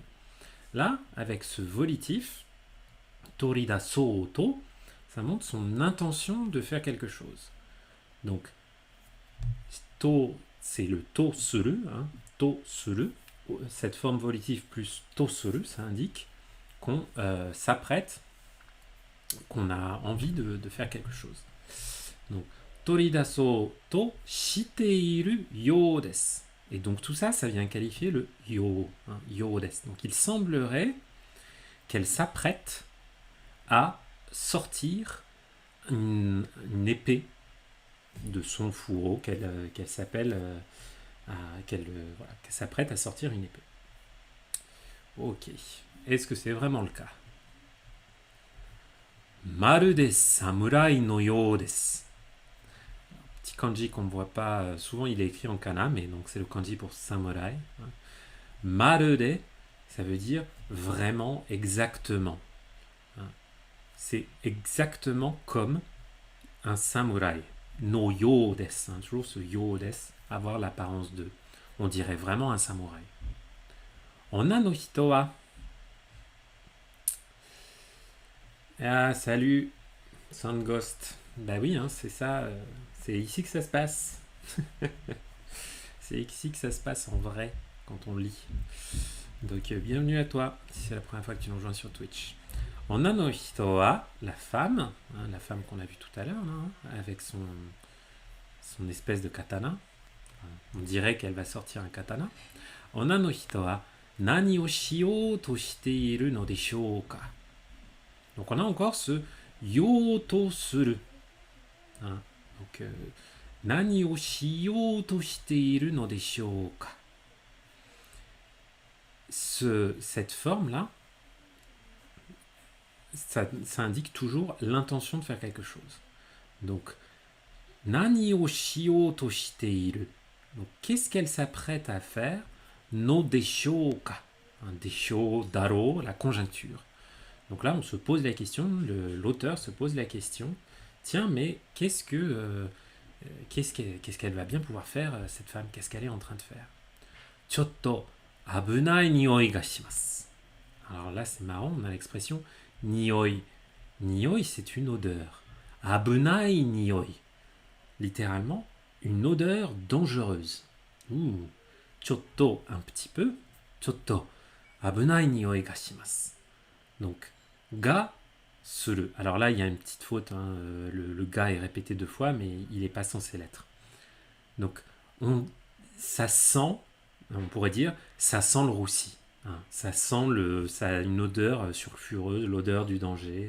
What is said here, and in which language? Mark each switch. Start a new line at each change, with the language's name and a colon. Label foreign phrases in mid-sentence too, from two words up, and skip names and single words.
French: Là, avec ce volitif,
Japanese: 取り出そうと,
French: ça montre son intention de faire quelque chose. Donc, to, c'est le
Japanese: とする、とする.
French: Cette forme volitive plus
Japanese: とする,
French: ça indique qu'on s'apprête, qu'on a envie de faire quelque chose. Donc,
Japanese: 取り出そうとしているようです.
French: Et donc tout ça, ça vient qualifier le yo,
Japanese: ようです.
French: Donc il semblerait qu'elle s'apprête à sortir une épée de son fourreau qu'elle s'appelle qu'elle s'apprête à sortir une épée. Ok. Est-ce que c'est vraiment le cas?
Japanese: まるで侍のようです.
French: Petit kanji qu'on ne voit pas souvent, il est écrit en kana, mais donc c'est le kanji pour samouraï.
Japanese: まるで,
French: ça veut dire vraiment, exactement. C'est exactement comme un samouraï.
Japanese: のようです,
French: toujours ce
Japanese: ようです,
French: avoir l'apparence de. On dirait vraiment un samouraï.
Japanese: 女の人は.
French: Ah, salut, Sandghost. Bah oui, hein, c'est ça. C'est ici que ça se passe. C'est ici que ça se passe en vrai, quand on lit. Donc, bienvenue à toi, si c'est la première fois que tu nous rejoins sur Twitch.
Japanese: 女の人は,
French: la femme qu'on a vue tout à l'heure, là, avec son espèce de katana. On dirait qu'elle va sortir un katana.
Japanese: 女の人は、何をしようとしているのでしょうか.
French: Donc on a encore ce
Japanese: ようとする.
French: Donc
Japanese: 何をしようとしているのでしょうか.
French: Cette forme-là, ça indique toujours l'intention de faire quelque chose. Donc,
Japanese: 何をしようとしている.
French: Donc, qu'est-ce qu'elle s'apprête à faire?
Japanese: のでしょうか。でしょ、だろ,
French: la conjoncture. Donc là, on se pose la question, l'auteur se pose la question, tiens, mais qu'est-ce qu'elle va bien pouvoir faire, cette femme? Qu'est-ce qu'elle est en train de faire?
Japanese: ちょっと危ない匂いがします.
French: Alors là, c'est marrant, on a l'expression nioi. Nioi, c'est une odeur.
Japanese: 危ない匂い.
French: Littéralement, une odeur dangereuse. Chotto, un petit peu.
Japanese: ちょっと危ない匂いがします.
French: Donc,
Japanese: がする.
French: Alors là, il y a une petite faute. Le ga est répété 2 fois, mais il n'est pas censé l'être. Donc, ça sent, on pourrait dire, ça sent le roussi. Ça a une odeur sulfureuse, l'odeur du danger.